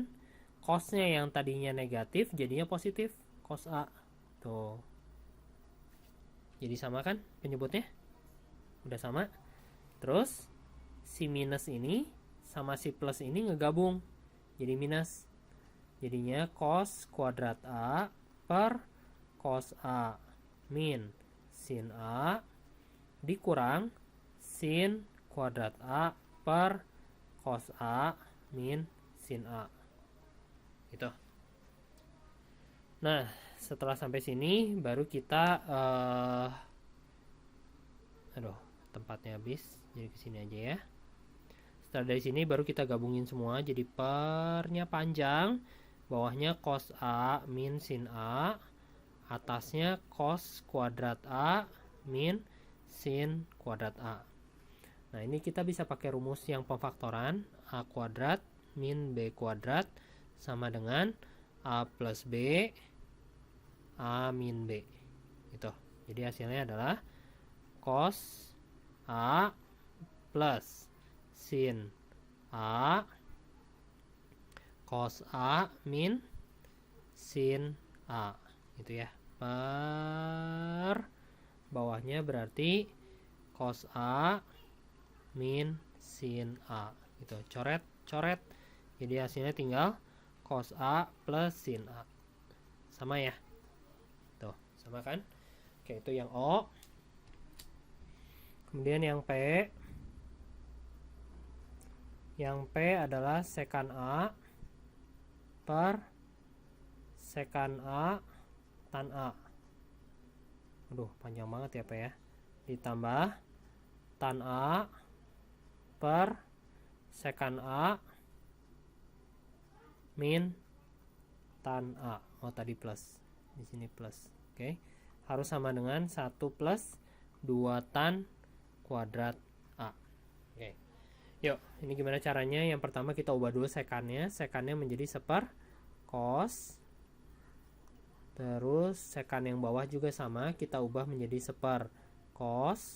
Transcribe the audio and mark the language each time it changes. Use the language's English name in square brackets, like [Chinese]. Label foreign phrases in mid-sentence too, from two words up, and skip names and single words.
[Indonesian] Cosnya yang tadinya negatif jadinya positif. Cos A. Tuh. Jadi sama kan penyebutnya? Udah sama. Terus si minus ini sama si plus ini ngegabung. Jadi minus. Jadinya cos kuadrat A per cos A min sin A dikurang sin kuadrat A per cos A min sin A. Gitu. Nah, setelah sampai sini baru kita tempatnya habis. Jadi kesini aja ya. Setelah dari sini baru kita gabungin semua jadi pernya panjang, bawahnya cos A min sin A, atasnya cos kuadrat A min sin kuadrat A. Nah, ini kita bisa pakai rumus yang pemfaktoran. A kuadrat min B kuadrat sama dengan A plus B A min B. Gitu. Jadi hasilnya adalah cos A plus sin A cos A min sin A. Itu ya. Per bawahnya berarti cos A min sin A. Gitu. Coret. Jadi hasilnya tinggal cos A plus sin A. Sama ya. Tuh, sama kan? Oke, itu yang O. Kemudian yang P. Yang P adalah sekan A per sekan A tan A. Aduh, panjang banget ya P ya. Ditambah tan A per sekan A min tan A. Oh, tadi plus. Di sini plus. Oke. Harus sama dengan 1 plus 2 tan kuadrat A. Oke. Yuk, ini gimana caranya? Yang pertama kita ubah dulu sekannya. Sekannya menjadi seper cos Terus sekan yang bawah juga sama, kita ubah menjadi seper cos.